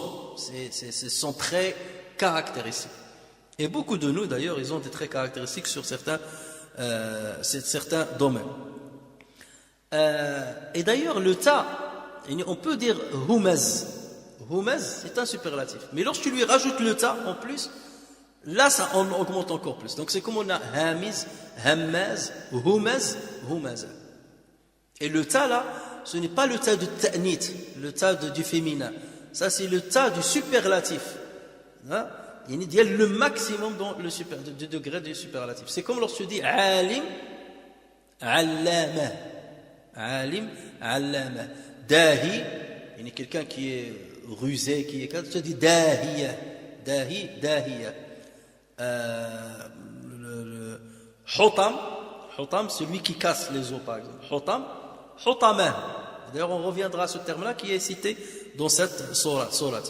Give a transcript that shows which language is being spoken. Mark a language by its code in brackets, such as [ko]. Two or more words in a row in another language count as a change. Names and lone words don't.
[fr] C'est son trait caractéristique. Et beaucoup de nous d'ailleurs, ils ont des traits caractéristiques sur certains domaines. Et d'ailleurs le ta, on peut dire humaz. Humaz, c'est un superlatif. Mais lorsque tu lui rajoutes le ta en plus, Là, ça on augmente encore plus. Donc c'est comme on a [ar] هامز، همّاز، هُمَز، هُمَزة. [fr] Et le ta là, ce n'est pas le ta du ta'nit, le ta du féminin. Ça c'est le ta du superlatif. Hein? Il y a le maximum dans le du degré du superlatif. C'est comme lorsque tu dis [ar] عالم، علّامة. عالم، علّامة. [fr] Dahi, il y a quelqu'un qui est rusé, qui est calme, tu dis dahiya. [ar] داهٍ، داهية. [fr] Hutam, celui qui casse les os par exemple. Hutamah. D'ailleurs on reviendra à ce terme-là qui est cité dans cette sourate.